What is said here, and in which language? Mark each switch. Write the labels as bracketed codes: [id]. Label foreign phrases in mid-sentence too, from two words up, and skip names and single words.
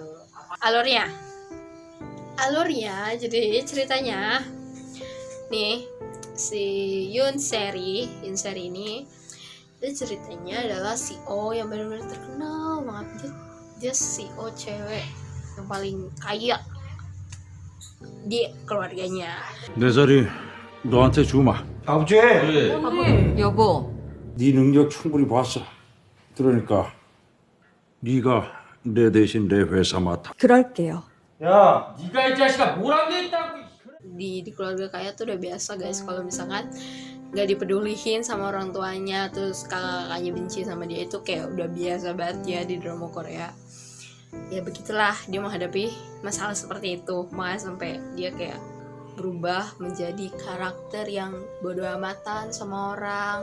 [id] Alurnya jadi ceritanya nih, si Yoon Seri ini, dia ceritanya adalah CEO yang benar-benar terkenal banget. Dia CEO cewek yang paling kaya di keluarganya. [ko] 내 자리 너한테 주마. 아버지! 여보. 네 능력 충분히 봤어. 그러니까 네가 내 대신 내 회사 맡아. 그럴게요. 야, 네가 이 자식아 뭘 안 돼 있다고! [id] Di keluarga kaya tuh udah biasa guys, kalau misalkan nggak dipeduliin sama orang tuanya, terus kakak-kakaknya benci sama dia, itu kayak udah biasa banget ya di drama Korea. Ya begitulah dia menghadapi masalah seperti itu, makanya sampai dia kayak berubah menjadi karakter yang bodo amatan sama orang.